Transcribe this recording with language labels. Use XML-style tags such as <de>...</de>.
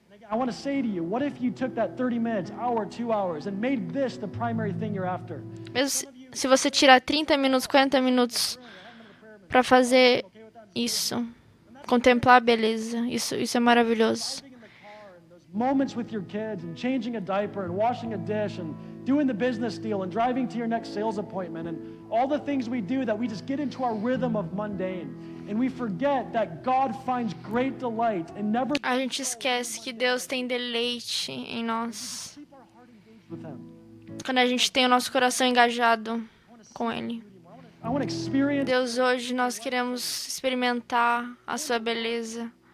<en>I want to say to you, what if you took that 30 minutes, hour, 2 hours and made this the primary thing you're after?</en> <pt>Se você tirar 30 minutos, 40 minutos para fazer isso, contemplar a beleza, isso é maravilhoso.</pt> <en>Moments with your kids and changing a diaper and washing a dish and doing the business deal and driving to your next sales appointment and all the things we do that we just get into our rhythm of mundane. And we forget that God finds great delight and never.</en> <pt>A gente esquece que Deus tem deleite em nós. Quando a gente tem o nosso coração engajado com Ele. Deus, hoje nós queremos experimentar a sua beleza.</pt>